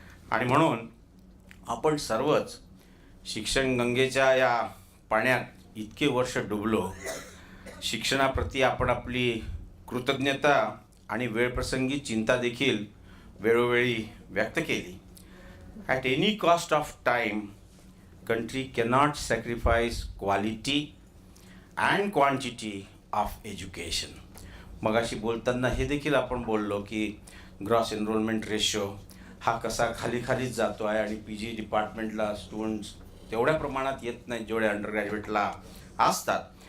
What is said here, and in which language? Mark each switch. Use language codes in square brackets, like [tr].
[mr] आणि म्हणून आपण सर्वच शिक्षण गंगेच्या या पाण्यात इतके वर्ष डुबलो. शिक्षणाप्रती आपण आपली कृतज्ञता आणि वेळप्रसंगी चिंता देखील वेळोवेळी व्यक्त केली. [en] At any cost of time country cannot sacrifice quality and quantity of education. [mr] मगाशी बोलताना हे देखील आपण बोललो की ग्रॉस एनरोलमेंट रेशो हा कसा खाली खालीच जातो आहे आणि पी जी डिपार्टमेंटला स्टुडंट्स तेवढ्या प्रमाणात येत नाहीत जेवढे अंडर ग्रॅज्युएटला असतात.